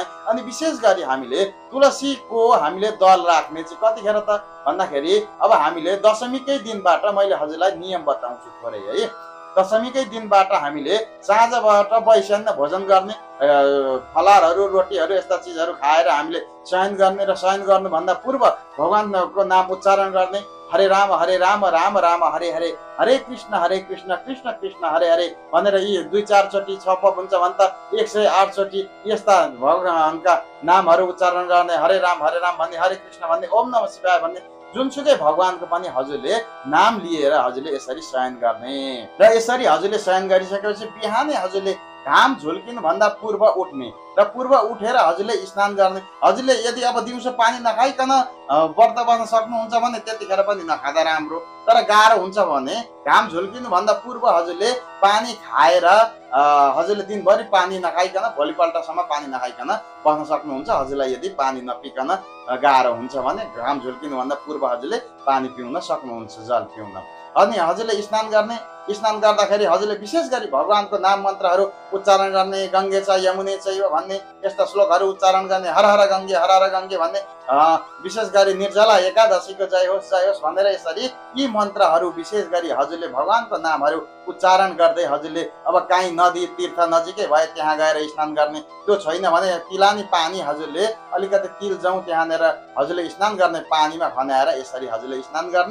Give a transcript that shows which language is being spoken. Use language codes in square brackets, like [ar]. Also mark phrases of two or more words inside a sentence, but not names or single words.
[ne] अनि विशेष गरी हामीले तुलसीको हामीले दल राख्ने चाहिँ कतिखेर त भन्दाखेरि अब हामीले दशमीकै दिनबाट मैले हजुरलाई नियम बताउँछु थोरै है। दशमीकै दिनबाट हामीले साँझबाट वैशान्य भोजन गर्ने, फलारहरू, रोटीहरू यस्ता चिजहरू खाएर हामीले शयन गर्ने र शयन गर्नुभन्दा पूर्व भगवानको नाम उच्चारण गर्ने। हरे राम राम राम हरे हरे, हरे कृष्ण कृष्ण कृष्ण हरे हरे भनेर यी 2-4 चोटि छपप हुन्छ भने त 108 चोटि यस्ता भगवानका नामहरू उच्चारण गर्ने। हरे राम भन्ने, हरे कृष्ण भन्ने, [sa] ओम नमः शिवाय [ne] भन्ने, जुनसुकै भगवानको पनि हजुरले नाम लिएर हजुरले यसरी शयन गर्ने। र यसरी हजुरले शयन गरिसकेपछि बिहानै हजुरले घाम झुल्किनु भन्दा पूर्व उठ्ने र पूर्व उठेर हजुरले स्नान गर्ने। हजुरले यदि अब दिउँसो पानी नखाइकन व्रत बस्न सक्नुहुन्छ भने त्यतिखेर पनि नखाँदा राम्रो, तर गाह्रो हुन्छ भने घाम झुल्किनु भन्दा पूर्व हजुरले पानी खाएर हजुरले दिनभरि पानी नखाइकन भोलिपल्टसम्म पानी नखाइकन बस्न सक्नुहुन्छ। हजुरलाई यदि पानी नपिकन गाह्रो हुन्छ भने घाम झुल्किनु भन्दा पूर्व हजुरले पानी पिउन सक्नुहुन्छ, जल पिउन। अनि हजुरले स्नान गर्ने। स्नान गर्दाखेरि हजुरले विशेष गरी भगवानको नाम मन्त्रहरू उच्चारण गर्ने। [sa] गङ्गे छ यमुने चैव [ne] भन्ने यस्ता श्लोकहरू उच्चारण गर्ने। हर हर गङ्गे भन्ने। विशेष गरी निर्जला एकादशीको जय होस् भनेर यसरी यी मन्त्रहरू विशेष गरी हजुरले भगवानको नामहरू उच्चारण गर्दै हजुरले अब काहीँ नदी तीर्थ नजिकै भए त्यहाँ गएर स्नान गर्ने। त्यो छैन भने तिलानी पानी हजुरले अलिकति तिल जाउँ त्यहाँनिर हजुरले स्नान गर्ने, पानीमा खनाएर यसरी हजुरले स्नान गर्ने।